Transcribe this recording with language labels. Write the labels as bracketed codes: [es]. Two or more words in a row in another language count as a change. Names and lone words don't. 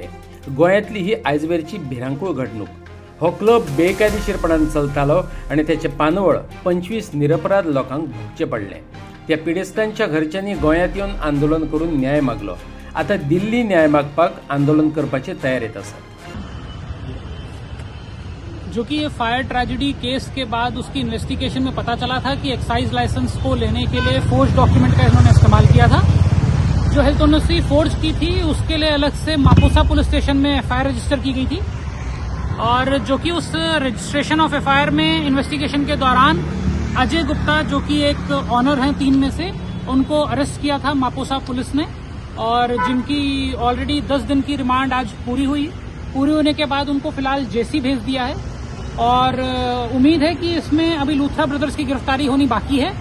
[kok] गोंयांतली ही आयजवेरची भिरांकूळ घडणूक. हो क्लब बेकायदेशीरपणान चलतालो आनी तेचे पानवळ 25 निरपराध लोकांक भोगचे पडले. त्या पिडेस्तांच्या घरच्यांनी गोंयांत येवन आंदोलन करून न्याय मागलो. आता दिल्ली न्याय मागपाक आंदोलन करपाचे तयारेत आसात. [hi] जो कि ये [en] fire tragedy case [hi] के बाद उसकी इन्वेस्टिगेशन में पता चला था कि [en] excise license [hi] को लेने के लिए [en] forge document [hi] का इन्होंने इस्तेमाल किया था. जो हेल्थ ओनर्सी फोर्ज की थी उसके लिए अलग से मापुसा पुलिस स्टेशन में [en] FIR register [hi] की गई थी और जो कि उस [en] registration of FIR [hi] में इन्वेस्टिगेशन के दौरान अजय गुप्ता जो कि एक ऑनर हैं 3 में से, उनको अरेस्ट किया था मापुसा पुलिस ने और जिनकी ऑलरेडी 10 दिन की रिमांड आज पूरी होने के बाद उनको फिलहाल JC भेज दिया है और उम्मीद है कि इसमें अभी लूथरा ब्रदर्स की गिरफ्तारी होनी बाकी है.